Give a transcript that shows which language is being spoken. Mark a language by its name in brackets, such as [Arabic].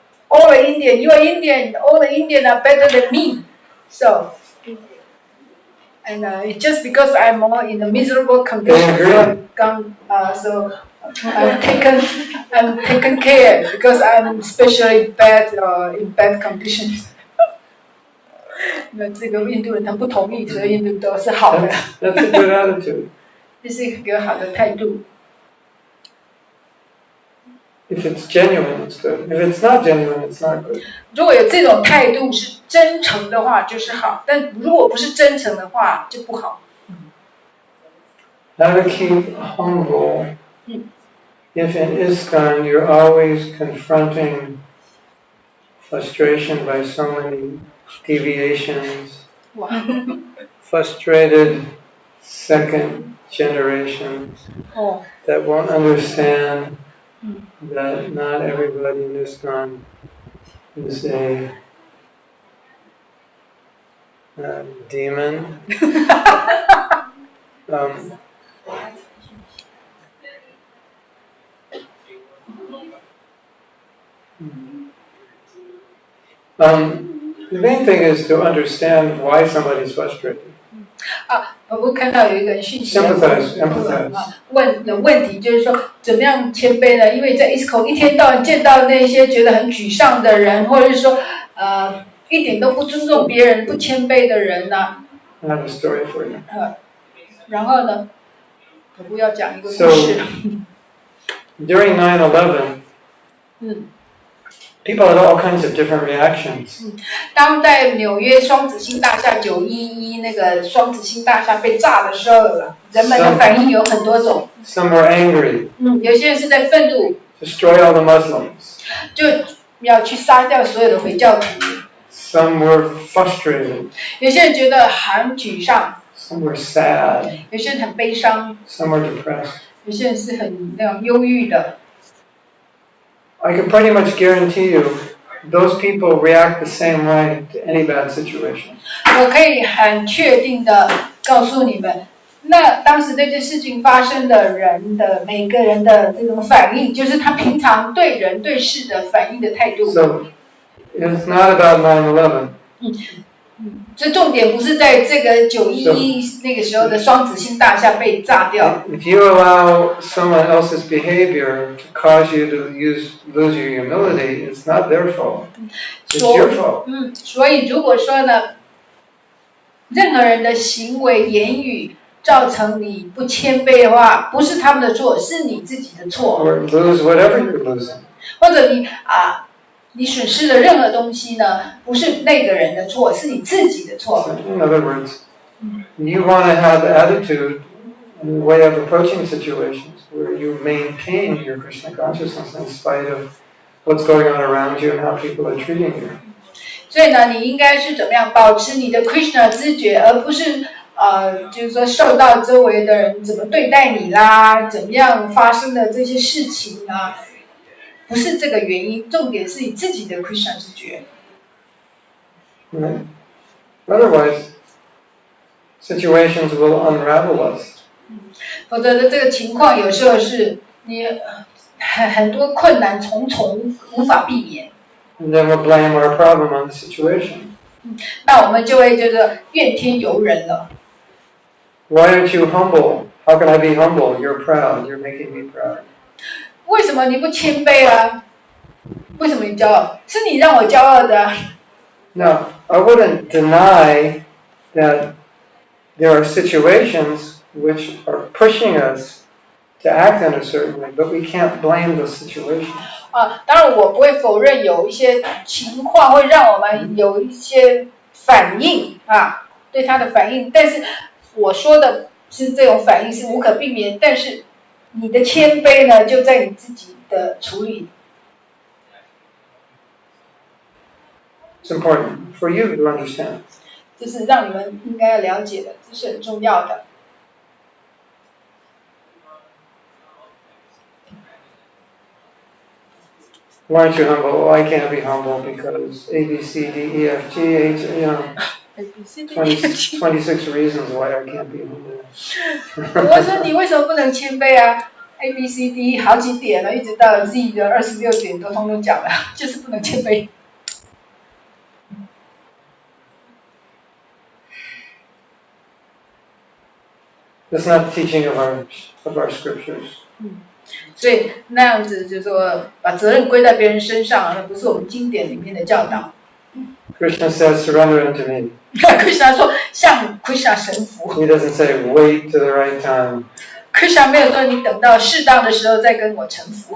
[English] All the Indian, you are Indian, all the Indian are better than me. So, and it's just because I'm more in a miserable condition, so I'm taken care because I'm especially bad in bad conditions. [Chinese] 那这个印度人他不同意，所以印度都是好的。 [English] That's a good attitude. [Chinese] 这是一个好的态度。 [English] If it's genuine, it's good. If it's not genuine, it's not good. [Chinese] 如果有这种态度是真诚的话，就是好；但如果不是真诚的话，就不好。 [English] How to keep humble? If in ISKCON you're always confronting frustration by so many deviations, frustrated second generations that won't understand that not everybody in ISKCON is a demon. The main thing is to understand why somebody's frustrated. [Chinese] 我看到有一个讯息 [English] Empathize. [Chinese] 问题就是说怎么样谦卑呢？因为在 ISKCON 一天到晚见到那些觉得很沮丧的人，或者是说一点都不尊重别人、不谦卑的人呢、 [English] I have a story for you. [Chinese] 然后呢，我不要讲一个故事。 [English] During 9/11, people had all kinds of different reactions. [Chinese] 当在纽约双子星大厦911那个双子星大厦被炸的时候，人们的反应有很多种。 [English] Some were angry. [Chinese] 有些人是在愤怒。 [English] Destroy all the Muslims. [Chinese] 就要去杀掉所有的回教徒。 [English] Some were frustrated. [Chinese] 有些人觉得很沮丧。 [English] Some were sad. [Chinese] 有些人很悲伤。 [English] Some were depressed. [Chinese] 有些人是很那种忧郁的。 [English] I can pretty much guarantee you, those people react the same way to any bad situation. [Chinese] 我可以很确定的告诉你们，那当时这件事情发生的人的每个人的这种反应，就是他平常对人对事的反应的态度。 [English] So, it's not about 9/11. [Chinese] 这重点不是在这个911那个时候的双子星大厦被炸掉。 [English] If you allow someone else's behavior to cause you to lose your humility, it's not their fault. It's your fault. [Chinese] 所以如果说呢，任何人的行为言语造成你不谦卑的话，不是他们的错，是你自己的错。 [English] Or lose whatever you're losing. [Chinese] 或者你损失的任何东西呢，不是那个人的错，是你自己的错。 [English] In other words, you want to have the attitude and the way of approaching situations where you maintain your Krishna consciousness in spite of what's going on around you and how people are treating you. [Chinese] 所以呢，你应该是怎么样保持你的 Krishna 知觉，而不是就是说受到周围的人怎么对待你啦，怎么样发生的这些事情啊。不是这个原因，重点是你自己的 Krishna 知觉。 [English] Otherwise, situations will unravel us. [Chinese] 否则的这个情况有时候是你很多困难重重，无法避免。 [English] And then we'll blame our problem on the situation. [Chinese] 那我们就会就是怨天尤人了。 [English] Why aren't you humble? How can I be humble? You're proud. You're making me proud. [Chinese] 为什么你不谦卑啊？为什么你骄傲？是你让我骄傲的。 [English] Now, I wouldn't deny that there are situations which are pushing us to act in a certain way, but we can't blame those situations. [Chinese] 当然我不会否认有一些情况会让我们有一些反应对他的反应，但是我说的是这种反应是无可避免，但是你的谦卑呢，就在你自己的处理。 [English] It's important for you to understand. [Chinese] 这是让你们应该要了解的，这是很重要的。 [English] Why aren't you humble? Oh, I can't be humble because A, B, C, D, E, F, G, H, 26 reasons why I can't be humble. [Chinese] 我说你为什么不能谦卑啊 ？A B C D 好几点了，一直到了 Z 的26点都通通讲了，就是不能谦卑。 [English] That's not the teaching of our scriptures. [Chinese] 所以那样子就是说，把责任归在别人身上，那不是我们经典里面的教导。 [English] Krishna says, "Surrender unto me." [Chinese] Krishna 说向 Krishna 臣服。 [English] He doesn't say, "Wait to the right time." [Chinese] Krishna 没有说你等到适当的时候再跟我臣服。